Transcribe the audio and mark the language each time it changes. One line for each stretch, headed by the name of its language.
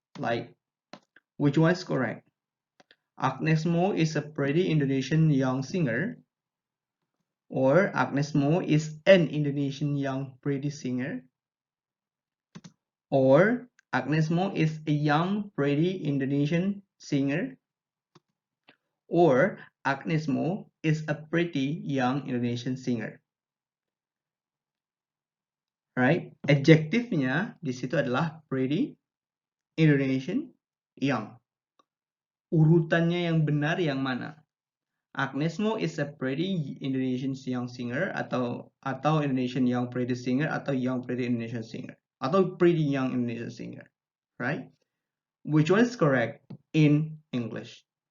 English: Like, which one is correct? Agnes Mo is a pretty Indonesian young singer, or Agnes Mo is an Indonesian young pretty singer, or Agnes Mo is a young pretty Indonesian singer, or Agnes Mo is a pretty young Indonesian singer. Right?
Indonesian: Adjektifnya di situ adalah pretty, Indonesian, young. Urutannya yang benar yang mana?
English: Agnes Mo is a pretty Indonesian young singer atau Indonesian young pretty singer atau young pretty Indonesian singer atau pretty young Indonesian singer, right? Which one is correct in English?